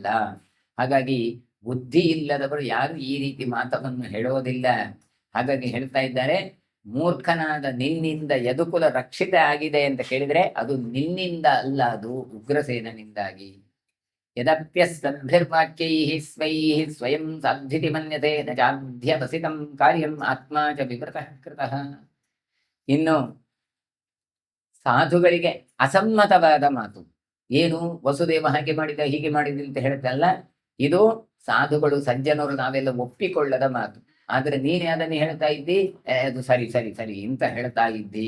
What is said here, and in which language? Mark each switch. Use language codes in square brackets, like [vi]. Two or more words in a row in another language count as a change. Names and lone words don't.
[kn] ಹಾಗಾಗಿ ಬುದ್ಧಿ ಇಲ್ಲದವರು ಯಾರು ಈ ರೀತಿ ಮಾತವನ್ನು ಹೇಳೋದಿಲ್ಲ. ಹಾಗಾಗಿ ಹೇಳ್ತಾ ಇದ್ದಾರೆ, ಮೂರ್ಖನಾದ ನಿನ್ನಿಂದ ಯದುಕುಲ ರಕ್ಷಿತ ಆಗಿದೆ ಅಂತ ಕೇಳಿದ್ರೆ ಅದು ನಿನ್ನಿಂದ ಅಲ್ಲ, ಅದು ಉಗ್ರಸೇನನಿಂದಾಗಿ. [sa] ಯದಪ್ಯಸ್ತದ್ಭಿರ್ವಾಕ್ಯೈಃ ಸ್ವೈಃ ಸ್ವಯಂ ಸಾಧ್ಯತಿ ಮನ್ಯತೆ ನ ಚಾಧ್ಯವಸಿತಂ ಕಾರ್ಯಂ ಆತ್ಮಾ ಚ ವಿವೃತಃ ಕೃತಃ. [kn] ಇನ್ನು ಸಾಧುಗಳಿಗೆ ಅಸಮ್ಮತವಾದ ಮಾತು ಏನು, ವಸುದೇವ ಹಾಗೆ ಮಾಡಿದ ಹೀಗೆ ಮಾಡಿದ ಅಂತ ಹೇಳ್ತಲ್ಲ, ಇದು ಸಾಧುಗಳು ಸಜ್ಜನರು ನಾವೆಲ್ಲ ಒಪ್ಪಿಕೊಳ್ಳದ ಮಾತು. ಆದ್ರೆ ನೀನೇ ಅದನ್ನು ಹೇಳ್ತಾ ಇದ್ದಿ, ಅದು ಸರಿ ಸರಿ ಸರಿ ಅಂತ ಹೇಳ್ತಾ ಇದ್ದಿ.